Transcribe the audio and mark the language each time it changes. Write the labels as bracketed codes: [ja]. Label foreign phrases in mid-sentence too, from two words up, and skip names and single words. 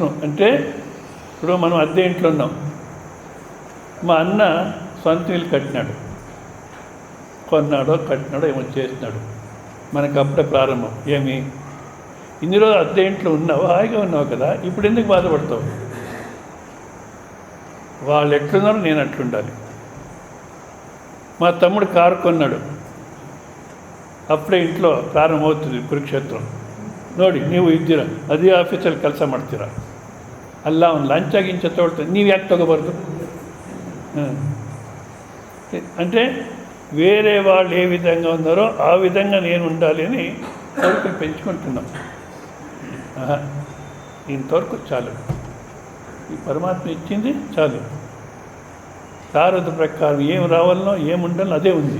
[te] అంటే ఇప్పుడు మనం అద్దె ఇంట్లో ఉన్నాం, మా అన్న సొంత ఇల్లు కట్టినాడు, కొన్నాడో కట్టినాడో ఏమో చేసినాడు, మనకు అప్పుడే ప్రారంభం. ఏమి ఇన్ని రోజులు అద్దె ఇంట్లో ఉన్నావు, హాయిగా ఉన్నావు కదా, ఇప్పుడు ఎందుకు బాధపడతావు? వాళ్ళు ఎట్లున్నారో నేను అట్లుండాలి. మా తమ్ముడు కారు కొన్నాడు, అప్పడే ఇంట్లో ప్రారంభ అవుతుంది ಕುರುಕ್ಷೇತ್ರ ನೋಡಿ. [kn] ನೀವು ಇದ್ದೀರ, ಅದೇ ಆಫೀಸಲ್ಲಿ ಕೆಲಸ ಮಾಡ್ತೀರ, ಅಲ್ಲ ಅವ್ನು ಲಂಚ ಗಿಂಚ ತೊಗೊಳ್ತಾರೆ, ನೀವು ಯಾಕೆ ತಗೋಬಾರ್ದು? [te] అంటే వేరే వాళ్ళు ఏ విధంగా ఉన్నారో ఆ విధంగా నేను ఉండాలి అని కోరికలు పెంచుకుంటున్నాం. ఇంతవరకు చాలు, ఈ పరమాత్మ ఇచ్చింది చాలు. శారద ప్రకారం ఏం రావాలనో ఏముండాలో అదే ఉంది.